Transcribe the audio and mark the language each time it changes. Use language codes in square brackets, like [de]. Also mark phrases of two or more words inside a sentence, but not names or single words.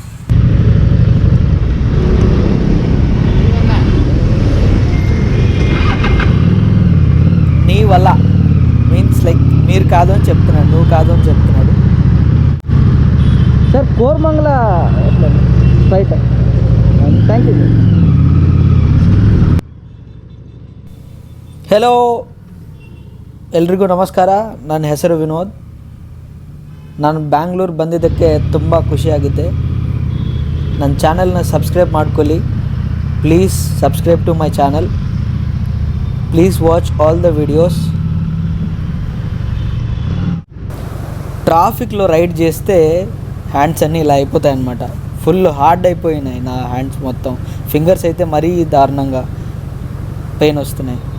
[te] నీ వల్ల [en] means like [te] మీరు కాదు అని చెప్తున్నాడు, నువ్వు కాదు అని చెప్తున్నాడు. [en] sir Koramangala right, thank you. [kn] ಹೆಲೋ, ಎಲ್ರಿಗೂ ನಮಸ್ಕಾರ. ನನ್ನ ಹೆಸರು ವಿನೋದ್. ನಾನು ಬ್ಯಾಂಗ್ಳೂರು ಬಂದಿದ್ದಕ್ಕೆ ತುಂಬ ಖುಷಿಯಾಗಿದೆ. ನನ್ನ ಚಾನಲ್ನ ಸಬ್ಸ್ಕ್ರೈಬ್ ಮಾಡ್ಕೊಳ್ಳಿ ಪ್ಲೀಸ್. [en] subscribe to my channel. please watch all the videos. [te] ట్రాఫిక్లో రైడ్ చేస్తే హ్యాండ్స్ అన్నీ ఇలా అయిపోతాయి అన్నమాట. [en] full hard [te] అయిపోయినాయి నా హ్యాండ్స్ మొత్తం. ఫింగర్స్ అయితే మరీ దారుణంగా పెయిన్ వస్తున్నాయి.